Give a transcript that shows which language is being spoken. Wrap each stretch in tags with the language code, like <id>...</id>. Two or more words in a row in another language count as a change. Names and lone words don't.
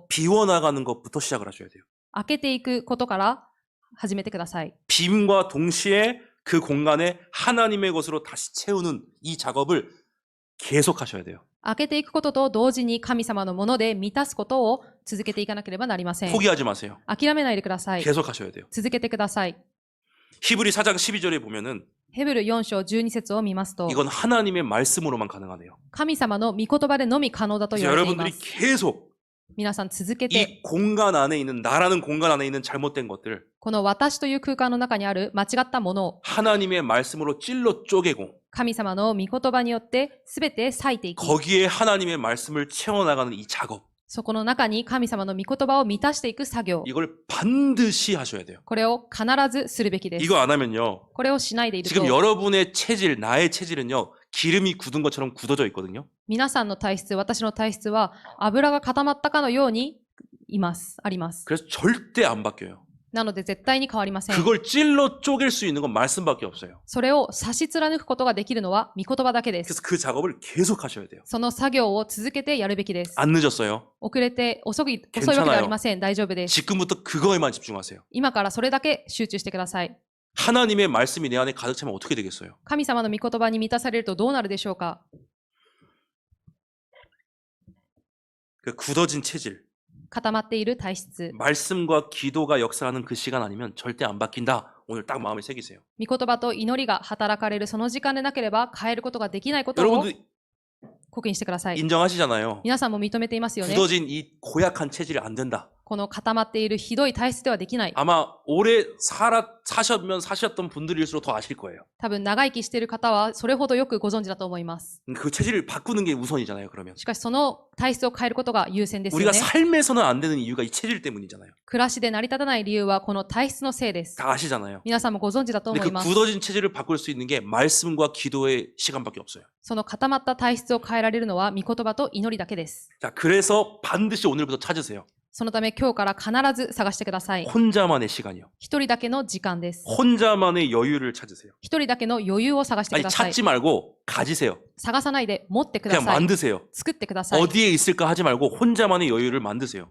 <ko>비워나가는 것부터 시작을 하셔야 돼요.</ko> <ja>開けていくことから始めてください。</ja> <ko>빔과 동시에 그 공간에 하나님의 것으로 다시 채우는 이 작업을 계속 하셔야 돼요.</ko> <ja>開けていくことと同時に神様のもので満たすことを続けていかなければなりません。</ja> <ko>포기하지 마세요.</ko> <ja>諦めないでください。</ja> <ko>계속 하셔야 돼요.</ko> <ja>続けてください。</ja> <ko>히브리 4장 12절에 보면은</ko> <ja>ヘブル4章12節を見ますと、</ja> <ko>이건 하나님의 말씀으로만 가능하네요.</ko> <ja>神様の御言葉でのみ可能だと</ja> <ko>그래서</ko> <ja>言われていま</ja> <ko>여러분들이</ko> <ja>す。</ja> <ko>계속</ko> <ja>皆さん続けて、</ja> <ko>이 공간 안에 있는 나라는 공간 안에 있는 잘못된 것들</ko> <ja>この私という空間の中にある間違ったものを</ja> <ko>하나님의 말씀으로 찔러 쪼개고</ko> <ja>神様の御言葉によって全て裂いていき、</ja> <ko>거기에 하나님의 말씀을 채워나가는 이 작업</ko> <ja>そこの中に神様の御言葉を満たしていく作業、</ja> <ko>이걸 반드시 하셔야 돼요.</ko> <ja>これを必ずするべきです。</ja> <ko>이거 안 하면요.</ko> <ja>これをしないでいる</ja> <ko>지금</ko> <ja>と、</ja> <ko>여러분의 체질, 나의 체질은요. 기름이 굳은 것처럼 굳어져 있거든요.</ko> <ja>皆さんの体質、私の体質は油が固まったかのようにあります。</ja> <ko>그래서 절대 안 바뀌어요.</ko> <ja>なので絶対に変わりません。</ja> <ko>그걸 찔러 쪼갤 수 있는 건 말씀밖에 없어요.</ko> <ja>それを差し貫くことができるのは御言葉だけで</ja> <ko>그래서</ko> <ja>す。</ja> <ko>그 작업을 계속 하셔야 돼요.</ko> <ja>その作業を続けてやるべきです。</ja> <ko>안 늦었어요.</ko> <ja>遅れて遅いわけではありません。大丈夫です。</ja> <ko>지금부터 그거에만 집중하세요.</ko> <ja>今からそれだけ集中してください。</ja> <ko>하나님의 말씀이 내 안에 가득 차면 어떻게 되겠어요?</ko> <ja>神様の御言葉に満たされるとどうなるでしょうか。</ja> <ko>그 굳어진 체질,</ko> <ja>固まっている体質。</ja> <ko>말씀과 기도가 역사하는 그 시간 아니면 절대 안 바뀐다. 오늘 딱 마음에 새기세요.</ko> <ja>御言葉と祈りが働かれるその時間でなければ変えることができないことを</ja> <ko>여러분들</ko> <ja>刻印してください。</ja> <ko>인정하시잖아요.</ko> <ja>皆さんも認めていますよね。</ja> <ko>굳어진 이 고약한 체질이 안 된다.</ko> <ja>この固まっているひどい体質ではできない。</ja> <ko>아마 오래 사셨던 분들일수록 더 아실 거예요.</ko> <ja>多分長生きしている方はそれほどよくご存知だと思います。</ja> <ko>그 체질을 바꾸는 게 우선이잖아요. 그러면</ko> <ja>しかしその体質を変えることが優先ですよ</ja> <ko>우리가</ko> <ja>ね。</ja> <ko>삶에서는 안 되는 이유가 이 체질 때문이잖아요.</ko> <ja>暮らしで成り立たない理由はこの体質のせいです。</ja> <ko>다 아시잖아요.</ko> <ja>皆さんもご存知だと</ja> <ko>근데</ko> <ja>思い</ja> <ko>그</ko> <ja>ます。</ja> <ko>굳어진 체질을 바꿀 수 있는 게 말씀과 기도의 시간밖에 없어요.</ko> <ja>その固まった体質を変えられるのは御言葉と祈りだけです。</ja> <ko>자, 그래서 반드시 오늘부터 찾으세요.</ko> <ja>そのため今日から必ず探してください。</ja> <ko>혼자만의 시간이요.</ko> <ja>一人だけの時間です。</ja> <ko>혼자만의 여유를 찾으세요.</ko> <ja>一人だけの余裕を探してく</ja> <ko>아니</ko> <ja>ださい。</ja> <ko>찾지 말고 가지세요.</ko> <ja>探さないで持ってくだ</ja> <ko>그냥</ko> <ja>さい。</ja> <ko>만드세요.</ko> <ja>作ってください。</ja> <ko>어디에 있을까 하지 말고 혼자만의 여유를 만드세요.</ko>